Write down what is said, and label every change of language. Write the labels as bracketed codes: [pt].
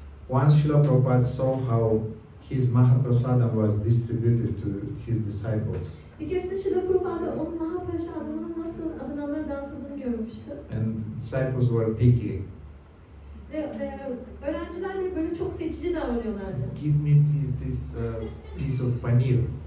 [en] Once Srila Prabhupada saw how his Mahaprasadam was distributed to his disciples. [tr] Bir keresinde Srila Prabhupada onun Mahaprasadam'ın nasıl adınanlara dağıtıldığını görmüştü. [en] And disciples were picky. [tr] Ve öğrenciler de böyle çok seçici davranıyorlardı. [en] Give me please this piece of paneer.